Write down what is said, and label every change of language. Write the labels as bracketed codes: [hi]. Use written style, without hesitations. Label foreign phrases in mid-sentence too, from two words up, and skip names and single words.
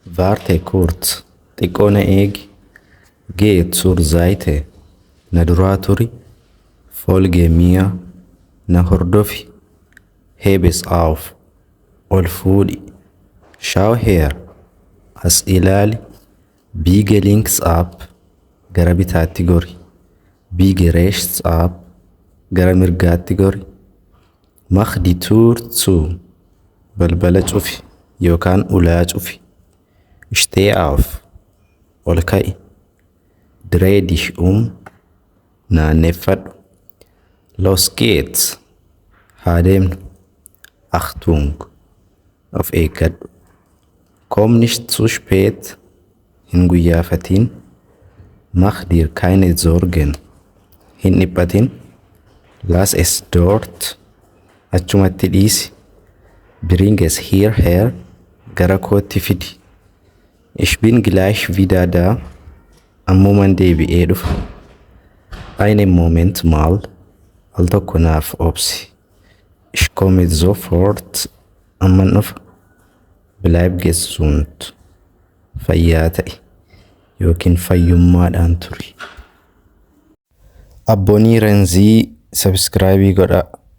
[de] Warte kurz, [om] xiqqoo na eegi. [de] Geh zur Seite. [om] Na duraa turi. [de] Folge mir. [om] Na hordofi. [de] Heb es auf. [om] Ol fuudhi. [de] Schau her. [om] As ilaali. [de] Biege links ab. [om] Gara bitaatti gori. [de] Biege rechts ab. [om] Gara mirgaatti gori. [de] Mach die Tür zu. [om] Balbala cufi yookaan ulaa cufi. [de] Steh auf. [om] Ol ka'i. [de] Dreh dich naanneffadhu. Los geht's. [om] Haa deemnu. Achtung. Of eeggadhu. [de] Komm nicht zu spät. [om] Hin guyyaafatiin. [de] Mach dir keine Sorgen. [om] Hin dhiphatin. [de] Lass es dort. [om] Achumatti dhiisi. [de] Bring es hierher. [om] Gara kootti fidi. [de] Ich bin gleich wieder da. [om] Ammuman deebi'ee dhufa. [de] Einen Moment mal. [om] Al tokko naaf obsi. [de] Ich komme sofort. [om] Amman dhufa. [de] Bleib gesund. [om] Fayyaa ta'i. Yookiin fayyummaadhaan turi. Abboonii Renzii sabskraayibii godhaa.